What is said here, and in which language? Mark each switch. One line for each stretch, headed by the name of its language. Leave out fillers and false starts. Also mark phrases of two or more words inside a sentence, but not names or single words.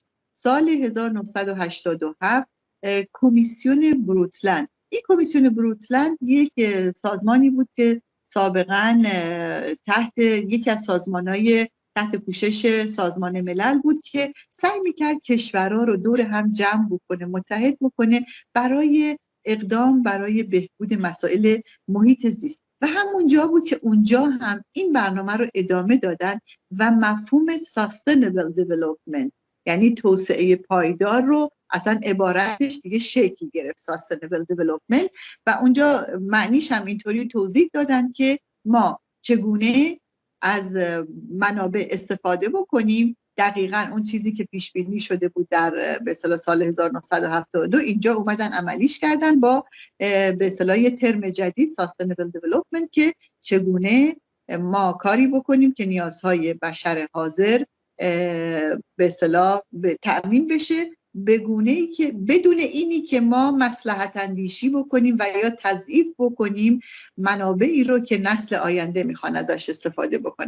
Persian: سال 1987 کمیسیون بروتلند، این کمیسیون بروتلند یک سازمانی بود که سابقاً تحت یکی از سازمان‌های تحت پوشش سازمان ملل بود که سعی می‌کرد کشورها رو دور هم جمع بکنه، متحد بکنه برای اقدام برای بهبود مسائل محیط زیست و همونجا بود که اونجا هم این برنامه رو ادامه دادن و مفهوم
English: sustainable development
Persian: یعنی توسعه پایدار رو اصلا عبارتش دیگه شکل گرفت،
English: sustainable development،
Persian: و اونجا معنیش هم اینطوری توضیح دادن که ما چگونه از منابع استفاده بکنیم، دقیقاً اون چیزی که پیش بینی شده بود در به اصطلاح سال 1972 اینجا اومدن عملیش کردن با به اصطلاح یه ترم جدید
English: sustainable development
Persian: که چگونه ما کاری بکنیم که نیازهای بشر حاضر به اصطلاح تأمین بشه به گونه‌ای که بدون اینی که ما مصلحت اندیشی بکنیم و یا تضعیف بکنیم منابعی رو که نسل آینده میخوان ازش استفاده بکنن.